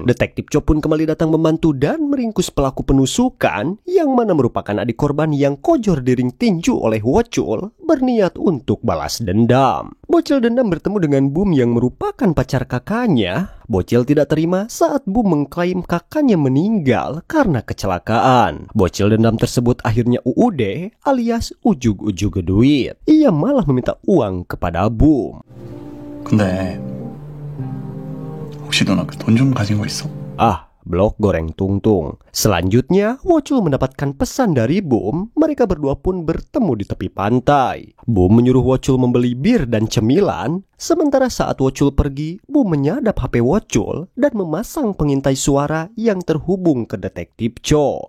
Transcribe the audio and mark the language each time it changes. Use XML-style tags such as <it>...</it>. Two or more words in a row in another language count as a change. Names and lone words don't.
<id>Detektif Cho pun kembali datang membantu dan meringkus pelaku penusukan yang mana merupakan adik korban yang kojor di ring tinju oleh Wochul berniat untuk balas dendam. Bocil dendam bertemu dengan Bum yang merupakan pacar kakaknya. Bocil tidak terima saat Bum mengklaim kakaknya meninggal karena kecelakaan. Bocil dendam tersebut akhirnya UUD alias ujug-ujug duit. Ia malah meminta uang kepada Bum.</id> <ko>근데 혹시 너나 그 돈 좀 가진 거 있어? Blok goreng tungtung.</ko> <id>Selanjutnya, Wochul mendapatkan pesan dari Bum. Mereka berdua pun bertemu di tepi pantai. Bum menyuruh Wochul membeli bir dan cemilan. Sementara saat Wocul pergi, Bum menyadap HP Wocul dan memasang pengintai suara yang terhubung ke Detektif Cho.</id>